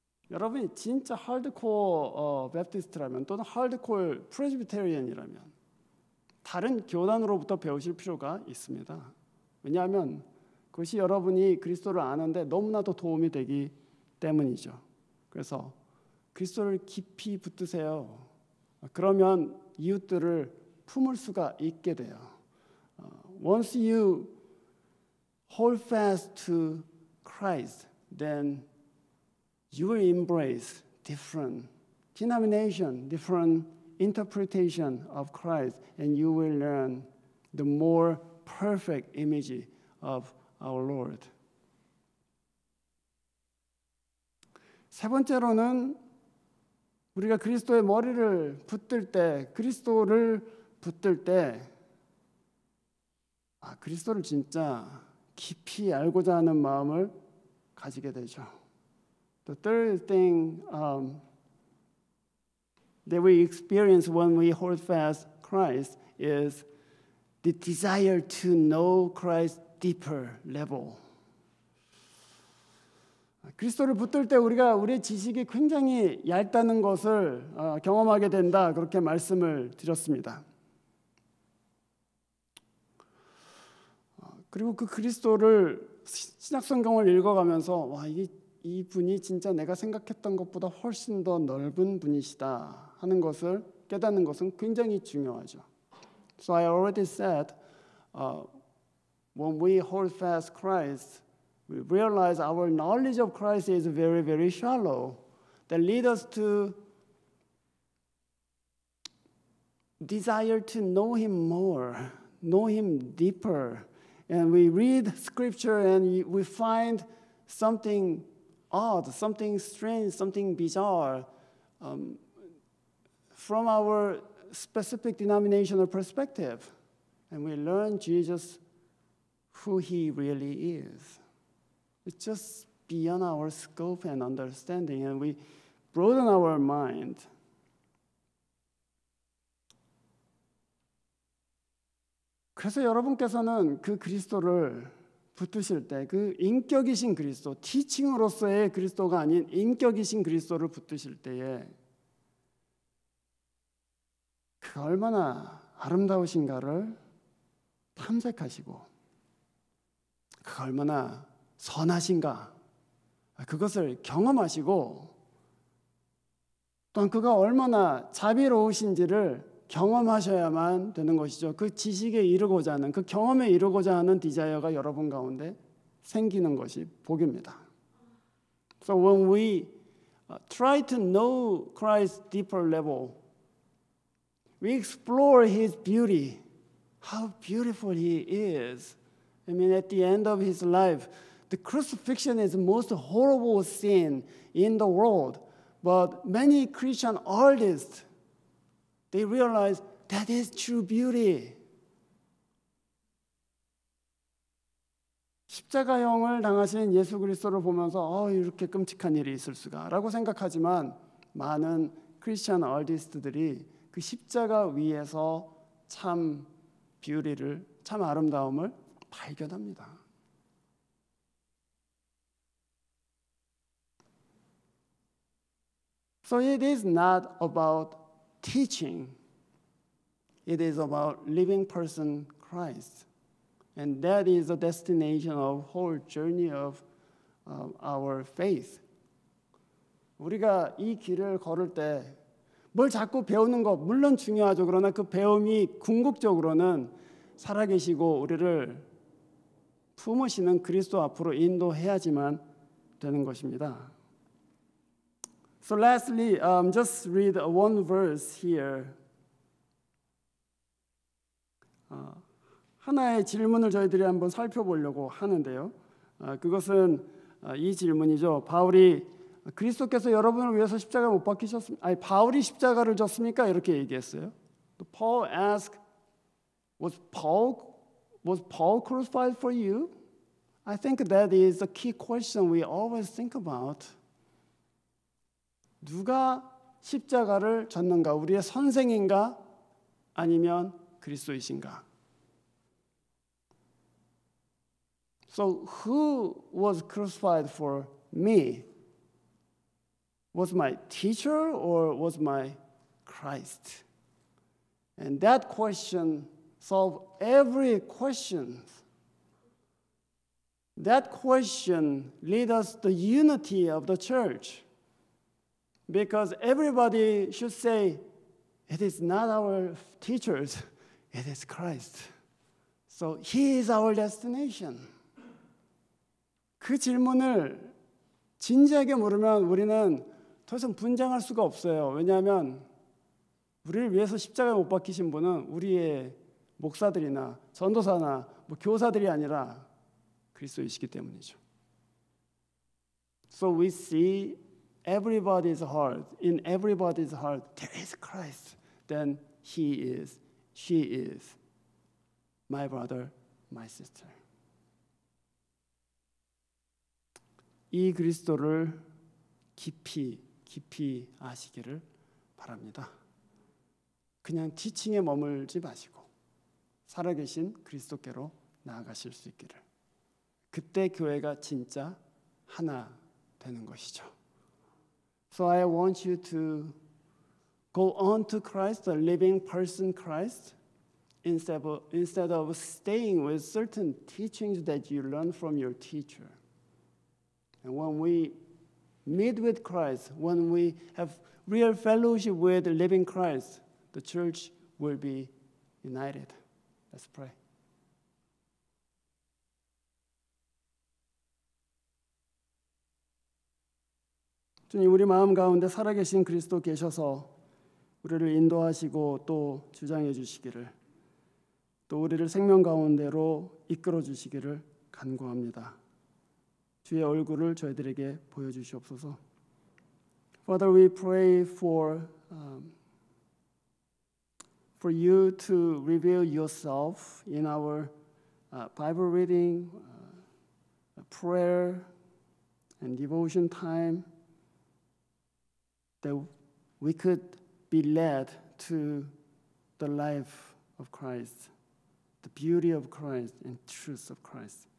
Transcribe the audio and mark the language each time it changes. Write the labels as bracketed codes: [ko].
[ko] 여러분이 진짜 하드코어 베프티스트라면 또는 하드코어 프레스비테리언이라면 다른 교단으로부터 배우실 필요가 있습니다. 왜냐하면 그것이 여러분이 그리스도를 아는데 너무나도 도움이 되기 때문이죠. 그래서 그리스도를 깊이 붙드세요. 그러면 이웃들을 품을 수가 있게 돼요. [en] Once you hold fast to Christ, then you will embrace different denomination, different interpretation of Christ, and you will learn the more perfect image of our Lord. [ko] 세 번째로는 우리가 그리스도의 머리를 붙들 때, 그리스도를 붙들 때, 그리스도를 진짜 깊이 알고자 하는 마음을 가지게 되죠. [en] The third thing that we experience when we hold fast Christ is the desire to know Christ deeper level. [ko] 그리스도를 붙들 때 우리의 지식이 굉장히 얇다는 것을 경험하게 된다, 그렇게 말씀을 드렸습니다. 그리고 그 그리스도를 신약성경을 읽어가면서 이 분이 진짜 내가 생각했던 것보다 훨씬 더 넓은 분이시다 하는 것을 깨닫는 것은 굉장히 중요하죠. [en] So I already said when we hold fast Christ, we realize our knowledge of Christ is very, very shallow. That leads us to desire to know Him more, know Him deeper. And we read Scripture and we find something odd, something strange, something bizarre from our specific denominational perspective. And we learn Jesus, who He really is. It's just beyond our scope and understanding, and we broaden our mind. [ko] 그래서 여러분께서는 그 그리스도를 붙드실 때, 그 인격이신 그리스도, 티칭으로서의 그리스도가 아닌 인격이신 그리스도를 붙드실 때에 그가 얼마나 아름다우신가를 탐색하시고 그가 얼마나 선하신가 그것을 경험하시고 또한 그가 얼마나 자비로우신지를 경험하셔야만 되는 것이죠. 그 지식에 이르고자 하는, 그 경험에 이르고자 하는 디자이어가 여러분 가운데 생기는 것이 복입니다. [en] So when we try to know Christ's deeper level, we explore His beauty, how beautiful He is. I mean, at the end of His life, the crucifixion is the most horrible sin in the world. But many Christian artists, they realize that is true beauty. [ko] 십자가형을 당하신 예수 그리스도를 보면서 이렇게 끔찍한 일이 있을 수가라고 생각하지만 많은 크리스천 아티스트들이 그 십자가 위에서 참 뷰티를, 참 아름다움을 발견합니다. [en] So it is not about teaching. It is about living person Christ. And that is the destination of whole journey of our faith. [ko] 우리가 이 길을 걸을 때 뭘 자꾸 배우는 것 물론 중요하죠. 그러나 그 배움이 궁극적으로는 살아계시고 우리를 품으시는 그리스도 앞으로 인도해야지만 되는 것입니다. [en] So lastly, just read one verse here. [ko] 하나의 질문을 저희들이 한번 살펴보려고 하는데요. 그것은 이 질문이죠. 바울이 그리스도께서 여러분을 위해서 십자가를 못 박히셨습니까? 아니, 바울이 십자가를 졌습니까? 이렇게 얘기했어요. [en] Paul asked, was Paul crucified for you? I think that is the key question we always think about. [ko] 누가 십자가를 졌는가? 우리의 선생인가? 아니면 그리스도이신가? [en] So who was crucified for me? Was my teacher or was my Christ? And that question solved every question. That question leads us to the unity of the church. Because everybody should say, it is not our teachers, it is Christ. So He is our destination. [ko] 그 질문을 진지하게 물으면 우리는 더 이상 분쟁할 수가 없어요. 왜냐하면 우리를 위해서 십자가에 못 박히신 분은 우리의 목사들이나 전도사나 교사들이 아니라 그리스도이시기 때문이죠. [en] So we see everybody's heart, in everybody's heart, there is Christ. Then He is, she is, my brother, my sister. [ko] 이 그리스도를 깊이 아시기를 바랍니다. 그냥 티칭에 머물지 마시고 살아계신 그리스도께로 나아가실 수 있기를. 그때 교회가 진짜 하나 되는 것이죠. [en] So I want you to go on to Christ, the living person Christ, instead of staying with certain teachings that you learn from your teacher. And when we meet with Christ, when we have real fellowship with the living Christ, the church will be united. Let's pray. [ko] 주님, 우리 마음 가운데 살아계신 그리스도 계셔서 우리를 인도하시고 또 주장해 주시기를, 또 우리를 생명 가운데로 이끌어 주시기를 간구합니다. 주의 얼굴을 저희들에게 보여주시옵소서. [en] Father, we pray for you to reveal yourself in our Bible reading, prayer, and devotion time, that we could be led to the life of Christ, the beauty of Christ and truth of Christ.